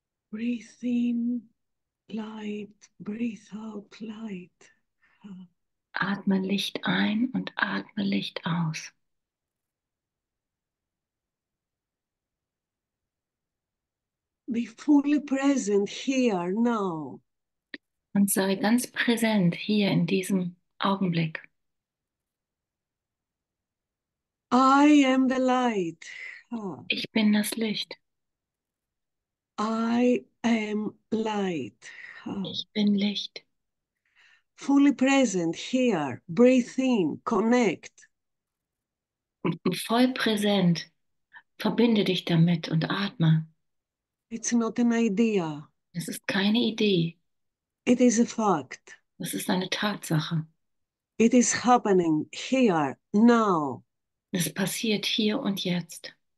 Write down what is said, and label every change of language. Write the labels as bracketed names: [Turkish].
[English] Breathe in, light. Breathe out, light. Ah, [German] Atme Licht ein und atme Licht aus. [English] be fully present here now. [German] Und sei ganz präsent hier in diesem Augenblick. [English] I am the light. Ah, [German] Ich bin das Licht. [English] I am light. Ah, [German] Ich bin Licht. [English] fully present here. Breathe in, connect. [German] Voll präsent. Verbinde dich damit und atme. [English] It's not an idea. [German] Es ist keine Idee. [English] It is a fact. [German] Es ist eine Tatsache. [English] It is happening here now. [German] Es passiert hier und jetzt.